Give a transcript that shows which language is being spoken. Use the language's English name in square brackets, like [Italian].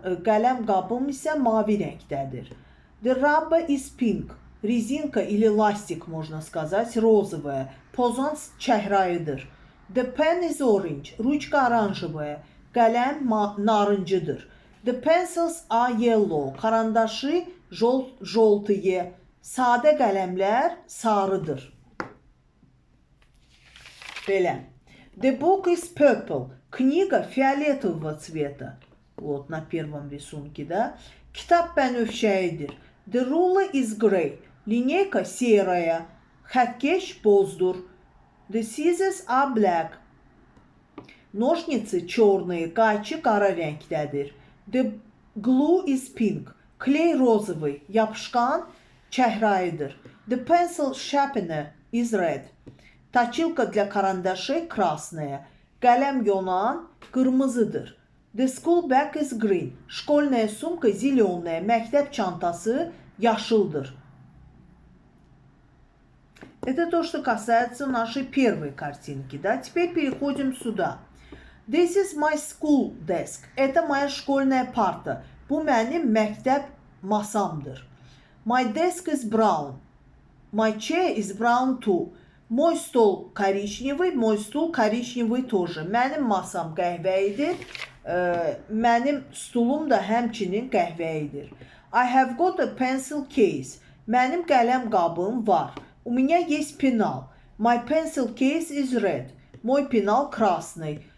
[Azerbaijani] Qələm qabım isə mavi rəngdədir. [English] The rubber is pink. [Russian] Резинка или ластик, можно сказать, розовая. [Azerbaijani] Pozan çəhrayıdır. [English] The pen is orange. [Russian] Ручка оранжевая. [Azerbaijani] Qələm narıncıdır. [English] The pencils are yellow. [Russian] Karandaşı желтые. [Azerbaijani] Sadə qələmlər sarıdır. Belə. [English] The book is purple. [Russian] Книга фиолетового цвета. Вот на первом рисунке, да? [Azerbaijani] Kitap bənövşəyidir. [English] The ruler is gray. [Russian] Lineyka seraya. [Azerbaijani] Xətkeş bozdur. [English] The scissors are black. [Russian] Ножницы черные. [Azerbaijani] Qayçı qara rəngdədir. [English] The glue is pink. [Russian] Клей розовый. [Azerbaijani] Yapışqan çəhrayıdır. [English] The pencil sharpener is red. [Russian] Точилка для карандашей красная. [Azerbaijani] Qələm yonan qırmızıdır. [English] The school bag is green. [Russian] Школьная сумка зеленая. [Azerbaijani] Məktəb çantası yaşıldır. [Russian] Это то, что касается нашей первой картинки. Да? Теперь переходим сюда. [English] This is my school desk. [Russian] Это моя школьная парта. [Azerbaijani] Bu mənim məktəb masamdır. [English] My desk is brown. My chair is brown too. [Russian] Мой стол коричневый, мой стул коричневый тоже. [Azerbaijani] Mənim masam qəhvəyidir. Mənim stulum da həmçinin qəhvəyidir. [English] I have got a pencil case. [Azerbaijani] Mənim qələm qabım var. [Russian] У меня есть пенал. [English] My pencil case is red. [Russian] Мой пенал красный.